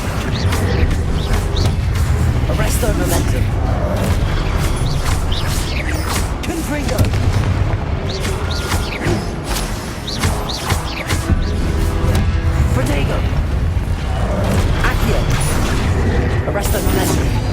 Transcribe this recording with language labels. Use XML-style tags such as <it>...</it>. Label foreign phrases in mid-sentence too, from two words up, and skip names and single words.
<en>Arrest their momentum. Confringo. Protego. Accio. Arrest their momentum.</en>